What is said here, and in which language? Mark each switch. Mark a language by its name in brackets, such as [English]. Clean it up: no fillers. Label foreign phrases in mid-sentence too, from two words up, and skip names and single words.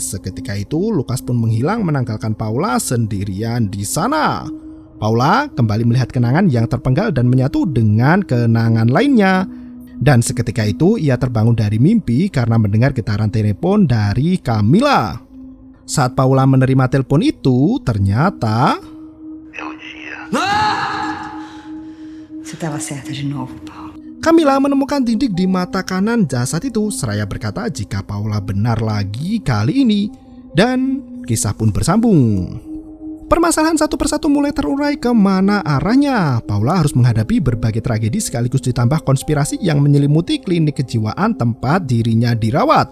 [Indonesian] Seketika itu Lukas pun menghilang meninggalkan Paula sendirian di sana. Paula kembali melihat kenangan yang terpenggal dan menyatu dengan kenangan lainnya. Dan seketika itu ia terbangun dari mimpi karena mendengar getaran telepon dari Camilla. Saat Paula menerima telepon itu, ternyata [Portuguese] Você estava certa de novo, Paulo. [Indonesian] Camilla menemukan tindik di mata kanan jasad itu. Seraya berkata jika Paula benar lagi kali ini. Dan kisah pun bersambung. Permasalahan satu persatu mulai terurai kemana arahnya. Paula harus menghadapi berbagai tragedi sekaligus ditambah konspirasi yang menyelimuti klinik kejiwaan tempat dirinya dirawat.